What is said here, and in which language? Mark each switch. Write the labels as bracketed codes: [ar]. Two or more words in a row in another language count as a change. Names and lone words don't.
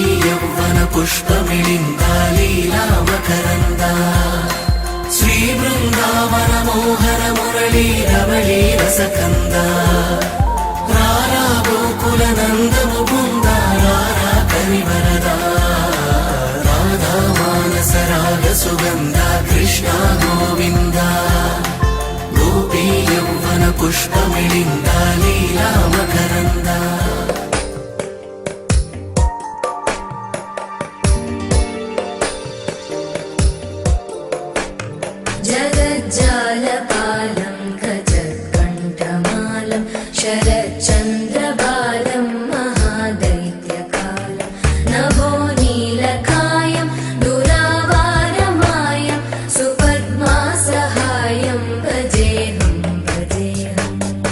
[te] యౌవన పుష్పమిళింద లీలా మకరంద శ్రీ బృందావన మోహన మురళీ రవళీ రసకంద రారా గోకుల నందము బృంద రారా కరివరద రాధా మానస రాగ సుగంధ కృష్ణ గోవింద గోపీ యౌవన పుష్పమిళింద లీలా మకరంద [sa] जगज्जालपालं गजत्कण्ठमालं शरच्चन्द्रबालं महादैत्यकालं नभो नीलकायं दुरावारमायं सुपद्मासहायं भजेऽहं भजेऽहम्